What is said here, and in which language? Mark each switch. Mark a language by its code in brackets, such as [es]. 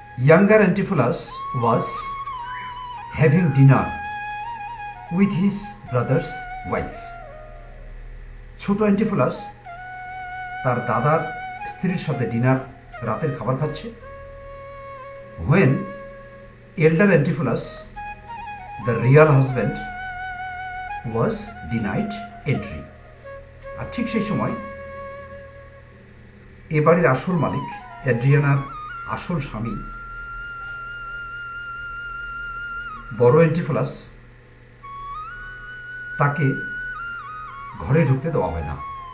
[en] Younger Antipholus was having dinner with his brother's wife. [bn] ছোট Antipholus তার দাদার স্ত্রীর সাথে রাতের খাবার খাচ্ছে। [en] When elder Antipholus, the real husband, was denied entry. [bn] আর ঠিক সেই সময় এ বাড়ির আসল মালিক, অ্যাড্রিয়ানার আসল স্বামী বড় অ্যান্টিফোলাস, তাকে ঘরে ঢুকতে দেওয়া হয় না।